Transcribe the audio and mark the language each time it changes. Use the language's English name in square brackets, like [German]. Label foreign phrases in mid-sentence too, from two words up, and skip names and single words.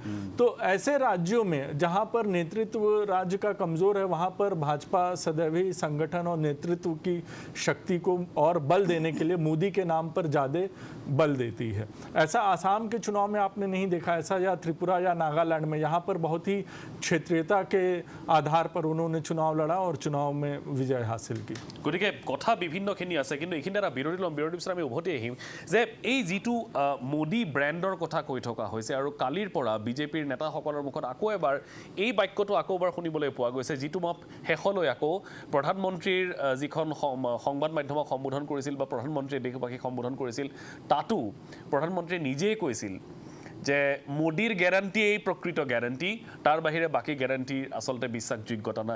[Hindi] तो ऐसे राज्यों में जहां पर नेतृत्व राज्य का कमजोर है वहां पर भाजपा सदैव ही संगठन और नेतृत्व की शक्ति को और बल देने के लिए मोदी के नाम पर ज्यादा बल देती है। ऐसा आसाम के चुनाव में आपने नहीं देखा ऐसा, या त्रिपुरा या नागालैंड में। यहाँ पर बहुत ही क्षेत्रीयता के आधार पर उन्होंने चुनाव लड़ा और चुनाव में विजय हासिल की। [Assamese] गतिके कथा বিভিন্নখিনি আছে, কিন্তু এইখিনি এটা বিৰোধী ল'ম। বিৰোধী পিছত আমি উভতি আহিম যে এই যিটো মোদী ব্ৰেণ্ডৰ কথা কৈ থকা হৈছে আৰু কালিৰ পৰা বিজেপিৰ নেতাসকলৰ মুখত আকৌ এবাৰ এই বাক্যটো আকৌ এবাৰ শুনিবলৈ পোৱা গৈছে, যিটো মই শেষলৈ আকৌ প্ৰধানমন্ত্ৰীৰ যিখন সংবাদ মাধ্যমক সম্বোধন কৰিছিল বা প্ৰধানমন্ত্ৰীয়ে দেশবাসীক সম্বোধন কৰিছিল, তাতো প্ৰধানমন্ত্ৰীয়ে নিজেই কৈছিল যে মোদীৰ গ্যাৰাণ্টি এই প্ৰকৃত গ্যাৰাণ্টি, তাৰ বাহিৰে বাকী গ্যাৰাণ্টিৰ আচলতে বিশ্বাসযোগ্যতা নাই।